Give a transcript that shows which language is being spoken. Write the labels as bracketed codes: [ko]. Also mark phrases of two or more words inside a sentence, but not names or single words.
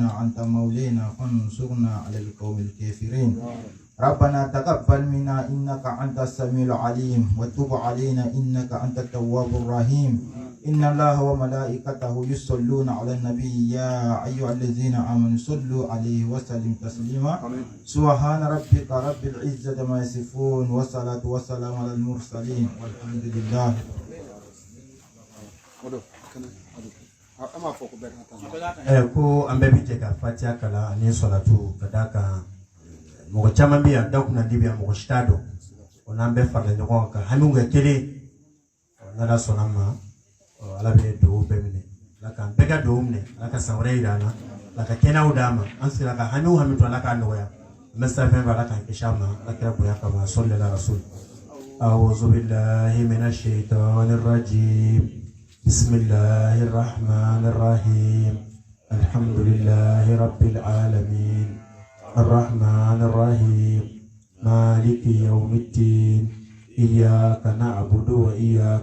[ar] أنت مولانا فانصرنا على القوم الكافرين ربنا تقبل منا إنك أنت السميع العليم وتب علينا إنك أنت التواب الرحيم إن الله وملائكته يصلون على النبي يا أيها الذين آمنوا صلوا عليه وسلم تسليما سبحان ربك رب العزة ما يصفون والصلاة والسلام على المرسلين والحمد لله [bm] ko an bɛɛ bi jɛ ka fatiha kalan ani salatu ka d'a kan mɔgɔ caman bɛ yan da kunna di bɛ yan mɔgɔ si t'a dɔn o n'an bɛɛ farala ɲɔgɔn kan hami kɛ kelen n'ala sɔnna ma ala bɛ dugawu bɛɛ minɛ ala k'an bɛɛ ka dugawu minɛ ala ka san wɛrɛ yira an na ala ka kɛnɛyaw d'an ma an sera ka hami o hami to ala k'a nɔgɔya an bɛ sira fɛn fɛn ala k'an kisi a ma ala kɛra bonya kama sɔli ala rasul [ar] أعوذ بالله من الشيطان الرجيم بسم الله الرحمن الرحيم الحمد لله رب العالمين الرحمن الرحيم مالك يوم الدين إياك نعبد وإياك